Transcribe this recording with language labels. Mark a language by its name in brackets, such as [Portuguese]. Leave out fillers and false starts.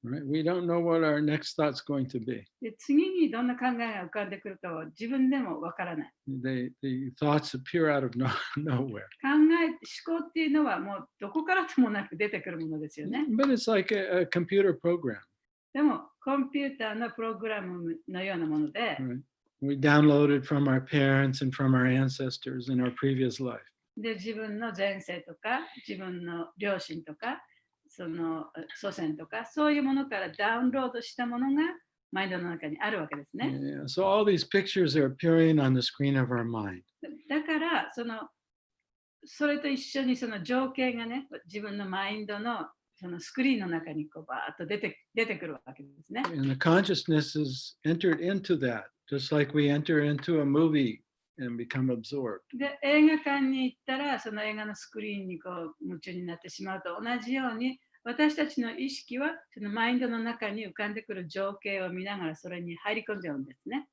[English] Right? We don't know what our next thought's going to be. [Japanese] で、次にどんな考えが浮かんでくるかは自分でもわからない。 [English] The thoughts appear out of nowhere. [Japanese] 思考っていうのはもうどこからともなく出てくるものですよね。 [English] But it's like a computer program. [Japanese] でも、コンピューターのプログラムのようなもので、 [English] Right? We downloaded from our parents and from our ancestors in our previous life. [Japanese] で、自分の前世とか、自分の両親とか、その祖先とか、そういうものからダウンロードしたものがマインドの中にあるわけですね。 [English] Yeah, so all these pictures are appearing on the screen of our mind. [Japanese] だから、それと一緒にその情景がね、自分のマインドのそのスクリーンの中にこうバーッと出てくるわけですね。 [English] And the consciousness is entered into that, just like we enter into a movie and become absorbed. [Japanese] で、映画館に行ったら、その映画のスクリーンにこう夢中になってしまうと同じように、私たちの意識はそのマインドの中に浮かんでくる情景を見ながらそれに入り込んじゃうんですね。